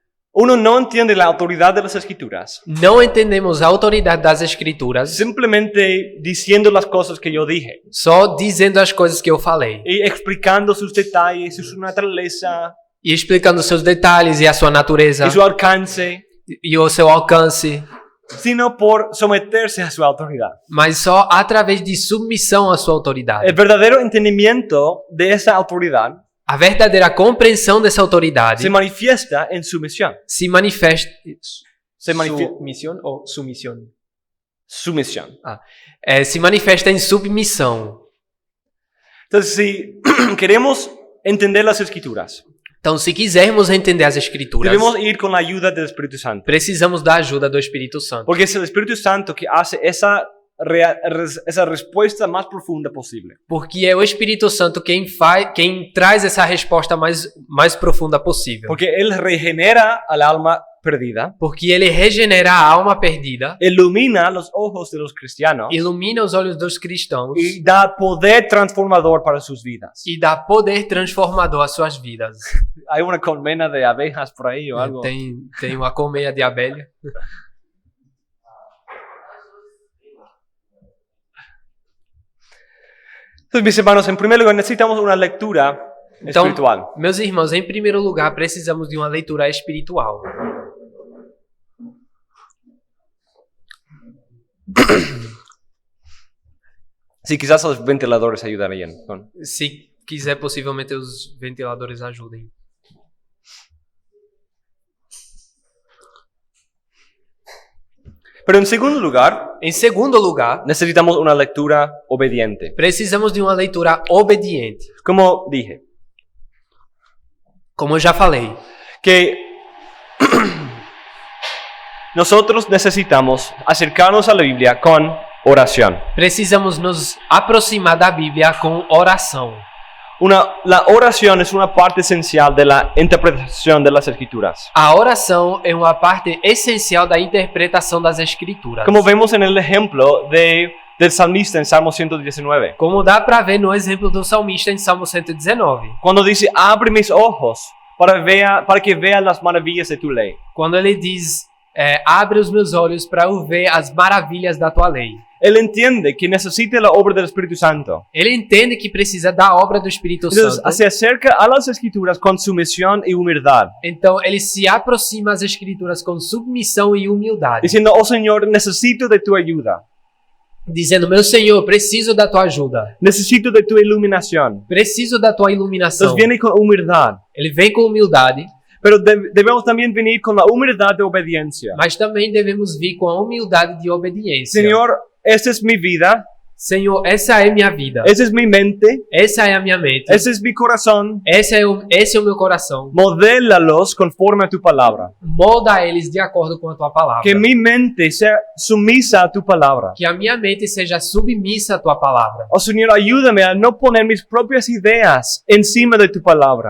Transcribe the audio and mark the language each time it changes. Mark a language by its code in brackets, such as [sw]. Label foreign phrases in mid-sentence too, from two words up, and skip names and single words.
[es] uno no entiende la autoridad de las escrituras, [pt] não entendemos a autoridade das Escrituras [es] simplemente diciendo las cosas que yo dije [pt] só dizendo as coisas que eu falei [es] y explicando sus detalles y su naturaleza [pt] e explicando seus detalhes e a sua natureza [es] y su alcance, [pt] e o seu alcance, [es] sino por someterse a su autoridad. [pt] mas só através de submissão à sua autoridade. [es] El verdadero entendimiento de esa autoridad [pt] A verdadeira compreensão dessa autoridade [es] se manifiesta en sumisión. [pt] se manifesta. [es] Se manifiesta [pt] Submissão ou sumissão? [es] sumisión. [pt] Se manifesta em submissão. [es] Entonces, si queremos entender las escrituras, [pt] Então, se quisermos entender as Escrituras, [es] debemos ir con la ayuda del Espíritu Santo. [pt] precisamos da ajuda do Espírito Santo. [es] Porque es el Espíritu Santo que hace esa respuesta más profunda posible. [pt] Porque é o Espírito Santo quem traz essa resposta mais profunda possível. [es] Porque Él regenera al alma perdida, [pt] Porque ele regenera a alma perdida, [es] ilumina los ojos de los cristianos [pt] ilumina os olhos dos cristãos [es] y da poder transformador para sus vidas. [pt] e dá poder transformador às suas vidas. [es] Hay una colmena de abejas por ahí o algo. [pt] Tem uma colmeia de abelha. [es] Entonces, mis hermanos, en primer lugar necesitamos una lectura [pt] Então, [es] espiritual. [pt] meus irmãos, em primeiro lugar, precisamos de uma leitura espiritual. [es] Sí, quizás los ventiladores ayudarían. [pt] Se quiser, possivelmente os ventiladores ajudem. [es] Pero en segundo lugar, [pt] Em segundo lugar, [es] necesitamos una lectura obediente. [pt] precisamos de uma leitura obediente. [es] Como dije, [pt] Como eu já falei, [es] que nosotros necesitamos acercarnos a la Biblia con oración. [pt] precisamos nos aproximar da Bíblia com oração. [es] La oración es una parte esencial de la interpretación de las escrituras. [pt] A oração é uma parte essencial da interpretação das Escrituras. [es] Como vemos en el ejemplo del salmista en Salmo 119. [pt] Como dá para ver no exemplo do salmista em Salmo 119. [es] Cuando dice, abre mis ojos para que vea las maravillas de tu ley. [pt] Quando ele diz, abre os meus olhos para eu ver as maravilhas da tua lei. [es] Él entiende que necesita la obra del Espíritu Santo. [pt] Ele entende que precisa da obra do Espírito [es] Entonces, [pt] Santo. [es] se acerca a las escrituras con sumisión y humildad. [pt] Então ele se aproxima às Escrituras com submissão e humildade. [es] Diciendo, oh Señor, necesito de tu ayuda. [pt] Dizendo, meu Senhor, preciso da tua ajuda. [es] Necesito de tu iluminación. [pt] Preciso da tua iluminação. [es] Entonces viene con humildad. [pt] Ele vem com humildade, [es] Pero debemos también venir con la humildad de obediencia. [pt] mas também devemos vir com a humildade de obediência. [es] Señor, esta es mi vida. [pt] Senhor, essa é minha vida. [es] Esa es mi mente. [pt] Essa é a minha mente. [es] Ese es mi corazón. [pt] Esse é o meu coração. [es] Modélalos conforme a tu palabra. [pt] Molda eles de acordo com a tua palavra. [es] Que mi mente sea sumisa a tu palabra. [pt] Que a minha mente seja submissa à tua palavra. [es] Oh Señor, ayúdame a no poner mis propias ideas encima de tu palabra,